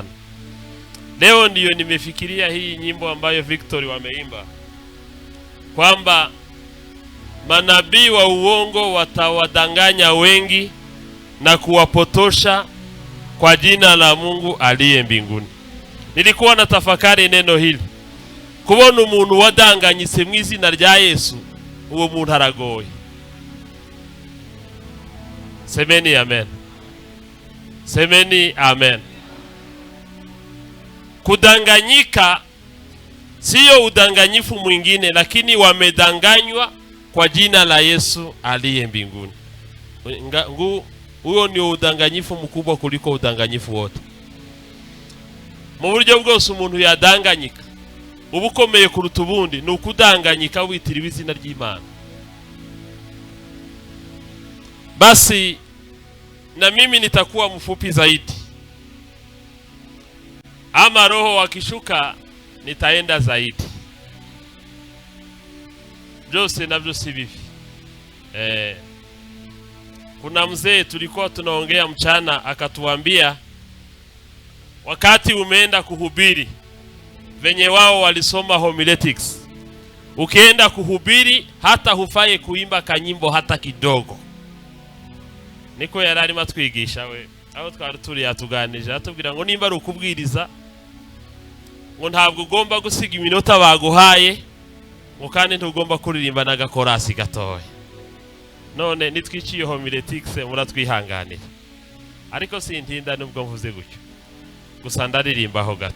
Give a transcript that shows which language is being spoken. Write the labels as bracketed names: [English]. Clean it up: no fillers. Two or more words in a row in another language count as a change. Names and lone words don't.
[Swahili] Leo ndiyo nimefikiria hii nyimbo ambayo Victory wameimba, kwamba manabii wa uongo watawadanganya wengi na kuwapotosha kwa jina la Mungu aliye mbinguni. Nilikuwa na tafakari neno hili. [Kinyarwanda] Kubona umuntu wadanganyise mu izina rya Yesu, uwo muntu aragoye. [Swahili] Semeni amen. Semeni amen. Kudanganyika sio udanganyifu mwingine, lakini wamedanganywa kwa jina la Yesu aliye mbinguni. Huo ni udanganyifu mkubwa kuliko udanganyifu wote. [Kinyarwanda] Mu buryo bwose umuntu yadanganyika, ubukomeye kuruta ubundi ni ukudanganyika witira izina ry'Imana. [Swahili] Basi na mimi nitakuwa mfupi zaidi, ama Roho wakishuka nitaenda zaidi. Jose navyo si vivi. Kuna mzee tulikuwa tunaongea mchana, akatuambia wakati umeenda kuhubiri, venye wao walisoma homiletics, ukienda kuhubiri hata hufaye kuimba kanyimbo hata kidogo. [Kinyarwanda] Niko yarari matwigisha we aho twari turi yatuganije, atubwira ngo nimba ari ukubwiriza ngo ntabwo ugomba gusiga iminota baguhaye, ngo kandi ntugomba kuririmba n'agakorasi gatoya. None nitwiciye homiletics muratwihanganira, ariko sintinda nubwo mvuze gutyo, gusa ndaririmba ho gato.